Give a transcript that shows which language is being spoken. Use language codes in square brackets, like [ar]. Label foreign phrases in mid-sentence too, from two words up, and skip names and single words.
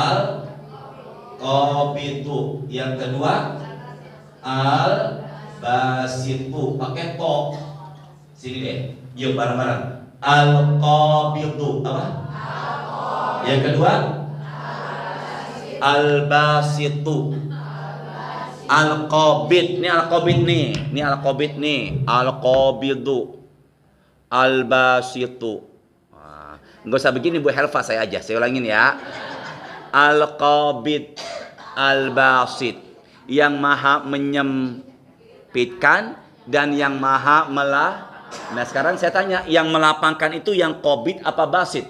[id] Al-Qabidu. Yang kedua Al-Basitu. Pakai to. Sini deh. Yuk bareng-bareng. Al-Qabidu. Apa? Yang kedua Al-Basitu. Al-Qabid. Ini Al-Qabid nih. Ini Al-Qabid nih. Al-Qabidu. Al-Basitu. Nggak usah begini Bu Helva, saya aja. Saya ulangin ya. Al-Qabid, Al-Basit. Yang maha menyempitkan dan yang maha Nah sekarang saya tanya, yang melapangkan itu yang Qabid apa Basit?